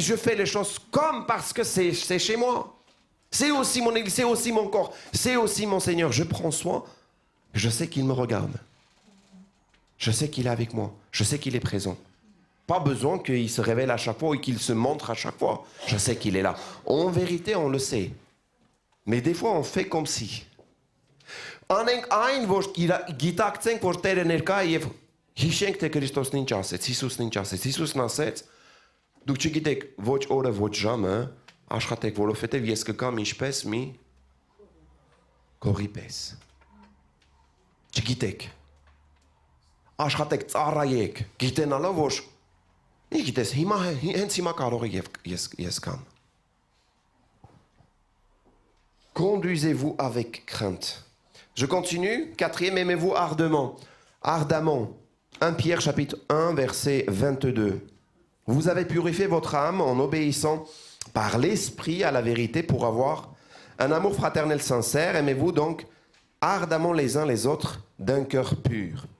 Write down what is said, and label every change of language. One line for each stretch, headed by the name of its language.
French: Je fais les choses comme parce que c'est chez moi. C'est aussi mon église, c'est aussi mon corps. C'est aussi mon Seigneur. Je prends soin. Je sais qu'il me regarde. Je sais qu'il est avec moi. Je sais qu'il est présent. Pas besoin qu'il se révèle à chaque fois ou qu'il se montre à chaque fois. Je sais qu'il est là. En vérité, on le sait. Mais des fois, on fait comme si.
Armenian: Անենք այն, որ գիտակցենք, որ Տերը ներկա է եւ հիշենք, թե Քրիստոսն ինչ ասեց, Հիսուսն ինչ ասեց։ Հիսուսն ասեց. Դուք չգիտեք ոչ օրը, ոչ ժամը, աշխատեք, որովհետեւ ես կգամ ինչպես մի գողի պես։ Չգիտեք։ Աշխատեք, ծառայեք, գիտենալով, որ ի գիտես, հենց հիմա կարող է ես կամ։
French: Conduisez-vous avec crainte. Je continue. Quatrième, aimez-vous ardemment. Ardemment. 1 Pierre chapitre 1, verset 22. Vous avez purifié votre âme en obéissant par l'esprit à la vérité pour avoir un amour fraternel sincère. Aimez-vous donc ardemment les uns les autres d'un cœur pur.